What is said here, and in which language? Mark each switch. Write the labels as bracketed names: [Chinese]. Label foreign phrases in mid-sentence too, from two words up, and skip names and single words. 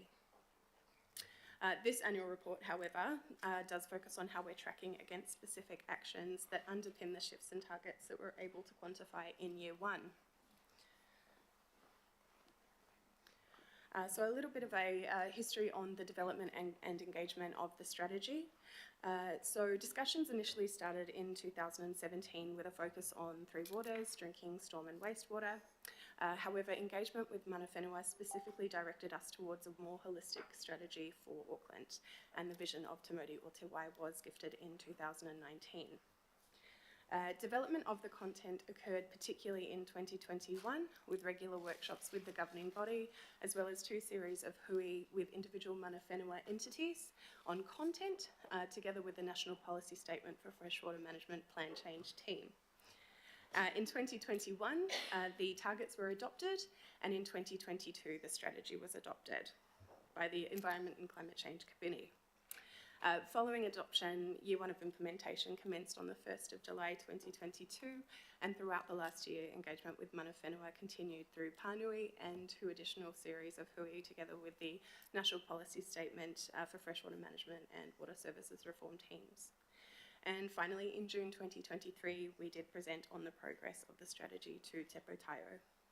[English] This annual report, however, does focus on how we're tracking against specific actions that underpin the shifts and targets that we're able to quantify in year 1. So a little bit of a history on the development and engagement of the strategy. So discussions initially started in 2017 with a focus on three waters: drinking, storm and wastewater. However, engagement with [Māori] mana whenua [English] specifically directed us towards a more holistic strategy for Auckland, and the vision of Te Mauri o Te Wai was gifted in 2019. Development of the content occurred particularly in 2021 with regular workshops with the governing body, as well as 2 series of hui with individual [Māori] mana whenua [English] entities on content, together with the National Policy Statement for Freshwater Management Plan Change team. In 2021, the targets were adopted, and in 2022, the strategy was adopted by the Environment and Climate Change Committee. Following adoption, Year 1 of implementation commenced on the 1st of July 2022, and throughout the last year, engagement with [Māori] mana whenua [English] continued through Pānui and 2 additional series of hui together with the National Policy Statement for Freshwater Management and Water Services Reform teams. And finally, in June 2023, we did present on the progress of the strategy to Te Pōtaio.